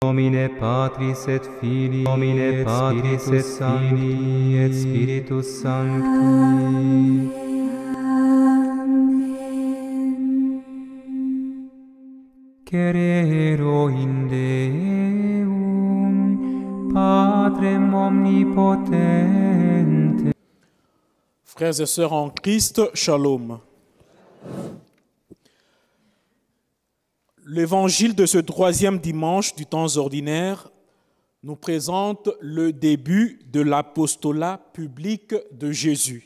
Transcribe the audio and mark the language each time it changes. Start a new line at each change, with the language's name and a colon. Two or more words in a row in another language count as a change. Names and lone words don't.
Latin: nomine Patris et Filii, nomine Patris et Filii et Spiritus Sancti. Cerero in Deum, Patrem omnipotente.
French: Frères et sœurs en Christ, shalom. L'évangile de ce troisième dimanche du temps ordinaire nous présente le début de l'apostolat public de Jésus.